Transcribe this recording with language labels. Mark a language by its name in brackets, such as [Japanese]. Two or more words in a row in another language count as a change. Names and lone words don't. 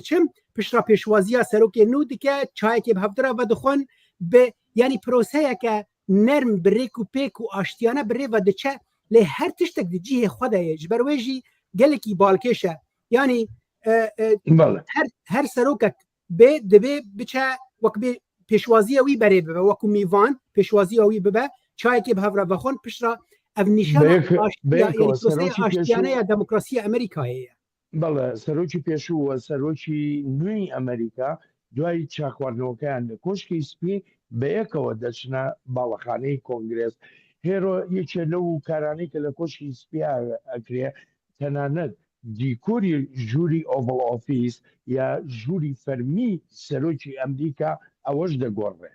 [Kurdish] diçim pişta pêşwaziya serokê nû dike çayekê bi hevdira ve dixwin bi yanî proseyeke nerm birêk û pêk û aştiyane birê ve diçe lê her tiştek di cihê xwe de ye ji ber wê jî gelekî balkêş e yanî her serokek bê divê biçe wek bê pêşwaziya wî berê bibe wekû mîvan pêşwaziya wî bibe çayekê bi hevra vexwin pişta ev nîşana aştiyaneya demokrasiya Amerîkayê ye. [Central Kurdish] Bele serokî pêşû we serokî nûyî Amerîka دوای چاخواردنەوەکەیان لە کۆشکی سپی بەیەکەوە دەچنە باڵەخانەی کۆنگرس. هێرۆ یەکێ لەو کارانەی کە لە کۆشکی سپیا ئەکرێ تەنانەت دیکۆری ژووری ئۆڤڵ ئۆفیس یا ژووری فەرمی سەرۆکی ئەمریکا ئەوەش دەگۆڕێت.